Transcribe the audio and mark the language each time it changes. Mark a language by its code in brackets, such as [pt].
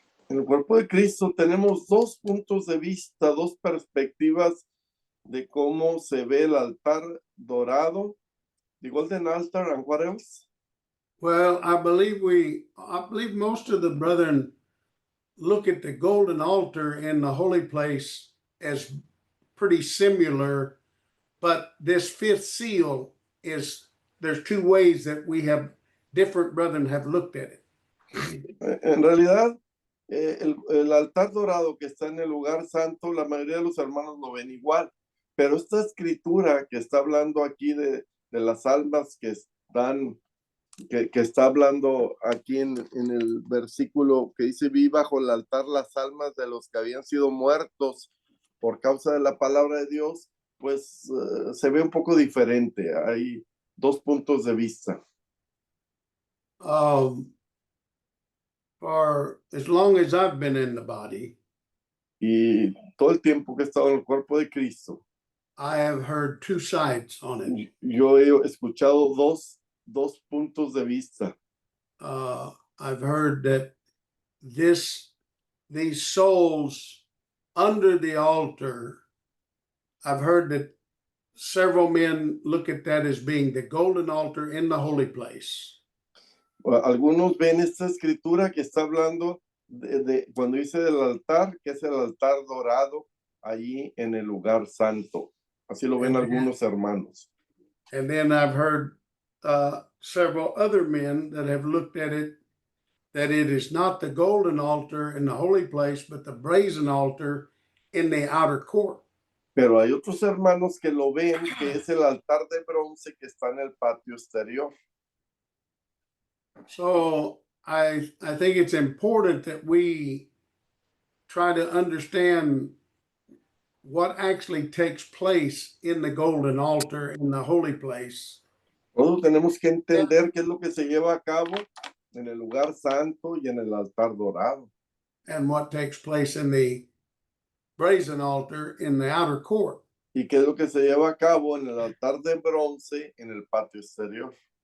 [es] En el cuerpo de Cristo tenemos 2 puntos de vista, 2 perspectivas de cómo se ve el altar dorado, [en] the golden altar, and what else? Well, I believe most of the brethren look at the golden altar in the holy place as pretty similar, but this fifth seal there's 2 ways that we have different brethren have looked at it. [es] En realidad, el altar dorado que está en el lugar santo, la mayoría de los hermanos lo ven igual, pero esta escritura que está hablando aquí de las almas que está hablando aquí en el versículo que dice, vi bajo el altar las almas de los que habían sido muertos por causa de la palabra de Dios, pues se ve un poco diferente. Hay 2 puntos de vista. [en] For as long as I've been in the body, [es] Y todo el tiempo que he estado en el cuerpo de Cristo, [en] I have heard 2 sides on it. [es] yo he escuchado dos puntos de vista. [en] I've heard that these souls under the altar, I've heard that several men look at that as being the golden altar in the holy place. [es] Algunos ven esta escritura que está hablando de cuando dice del altar, que es el altar dorado allí en el lugar santo. Así lo ven algunos hermanos. [en] And then I've heard several other men that have looked at it, that it is not the golden altar in the holy place, but the brazen altar in the outer court. [es] Pero hay otros hermanos que lo ven, que es el altar de bronce que está en el patio exterior. [en] So I think it's important that we try to understand what actually takes place in the golden altar in the holy place. [es] Todos tenemos que entender qué es lo que se lleva a cabo en el lugar santo y en el altar dorado. [en] And what takes place in the brazen altar in the outer court. [es] Y qué es lo que se lleva a cabo en el altar de bronce en el patio exterior.